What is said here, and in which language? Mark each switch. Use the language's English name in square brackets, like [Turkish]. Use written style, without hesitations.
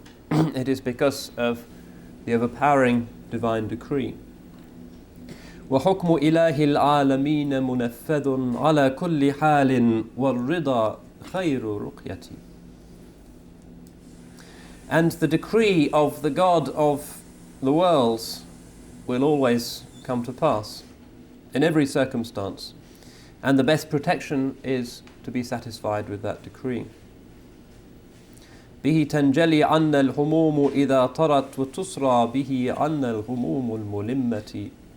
[English] It is because of the overpowering divine decree. [Arabic] وحكم إله العالمين منفذ على كل حال والرضا خير رقيتي. [English] And the decree of the God of the worlds will always come to pass in every circumstance, and the best protection is to be satisfied with that decree. [Arabic] به تنجلي عنا الهموم إذا طرت وتصرى به عنا الهموم الملمة.